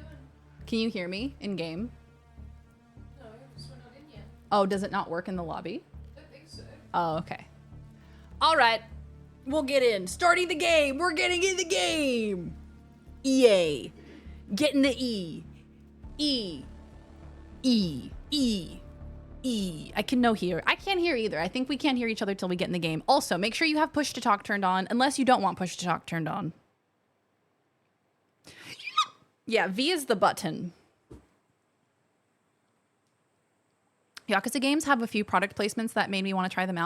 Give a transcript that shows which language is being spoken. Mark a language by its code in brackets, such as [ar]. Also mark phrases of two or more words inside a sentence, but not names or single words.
[en] Can you hear me in game? No, we're not in yet. Oh, does it not work in the lobby? I don't think so. Oh, okay. All right. We'll get in. Starting the game. We're getting in the game. EA. Getting the E. E. E. E. E. I can no hear. I can't hear either. I think we can't hear each other till we get in the game. Also, make sure you have push to talk turned on, unless you don't want push to talk turned on. Yeah, V is the button. Yakuza games have a few product placements that made me want to try them out.